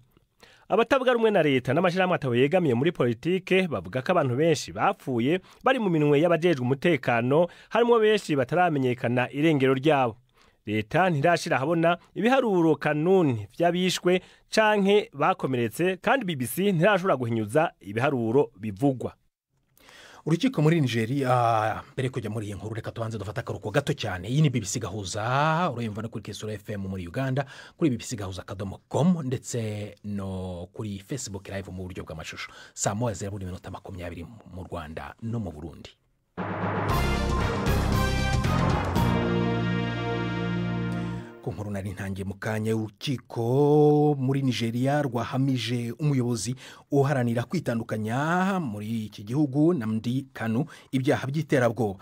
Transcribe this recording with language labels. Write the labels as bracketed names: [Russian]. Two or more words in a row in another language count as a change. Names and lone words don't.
[Kinyarwanda] Abatavuga rumwe na leta n'amashyirahamwe ataho yegamiye muri politike bavuga ko abantu benshi bapfuye bari mu minwe y'abajejwe umutekano, harimo benshi bataramenyekana irengero ryabo. [Rundi] Leta ntirashira habona ibiharuro kanuni vy'abishwe canke bakomeretse, kandi BBC ntirashobora guhinyuza ibiharuro bivugwa. [Kinyarwanda] Urukiko muri Nigeria mbere kujya muri iyi nkuru reka tubanze dufata akaruko gato cyane. Iyi ni BBC Gahuza, urayumva no kuri Kesura FM muri Uganda, kuri bbcgahuza.com ndetse no kuri Facebook live mu buryo bw'amashusho. Saa 1:20 mu Rwanda no mu Burundi. Nkuru nari ntangiye mu kanya, urukiko muri Nigeria rwahamije umuyobozi uharanira kwitandukanya muri iki gihugu Nnamdi Kanu ibyaha by'iterabwoba.